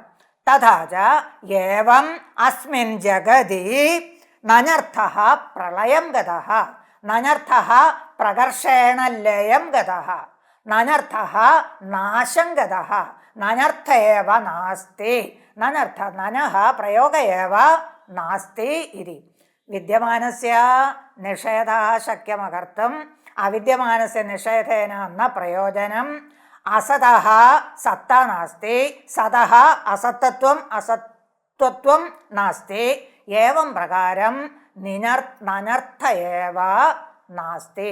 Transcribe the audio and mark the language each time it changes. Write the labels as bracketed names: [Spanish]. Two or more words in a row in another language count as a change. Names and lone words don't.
[Sanskrit] तथा च एवम् अस्मिन् जगति नञर्थः प्रलयं गतः। नञर्थः प्रकर्षेण लयं गतः। नञर्थः नाशं गतः। नञर्थ एव नास्ति। नञः प्रयोग एव नास्ति इति। വിദ്യമാനസ്യ നിഷേധः ശക്യമകർത്തും അവിദ്യമാനസ്യ നിഷേധേന ന പ്രയോജനം. അസതഃ സത്ത നാസ്തി, സതഃ അസത്തത്വം അസത്വത്വം നാസ്തി. ഏവം പ്രകാരം നനർത്ഥ ഏവ നാസ്തി.